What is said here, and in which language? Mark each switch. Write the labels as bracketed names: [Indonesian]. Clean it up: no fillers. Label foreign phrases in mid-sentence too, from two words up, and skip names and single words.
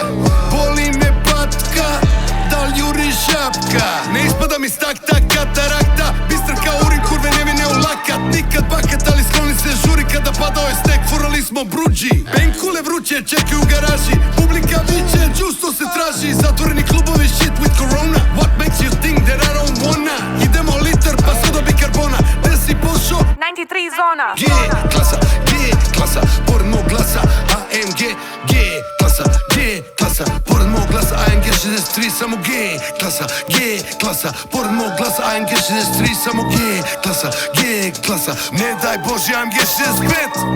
[Serbian] Boli me patka, dal juri šapka. Ne ispada mi stakta, katarakta. Bistar kao urin, kurve nevine u lakat. Nikad bakat, ali skloni se žuri. Kada padao je stek, furali smo bruđi. Benkule vruće, čekaju u garaži. Publika viće, džusto se traži. Zatvoreni klubovi, [English] shit with corona. What makes you think that I don't wanna? [Serbian] Idemo liter, pa soda bikarbona. Gde si pošao? 93 Zona. G klasa, G klasa, pored mog glasa AMG, G klasa, G klasa, pored mog glasa AMG 63, samo G klasa, G klasa, pored mog glasa AMG 63, samo G klasa, G klasa, ne daj Bože AMG 65.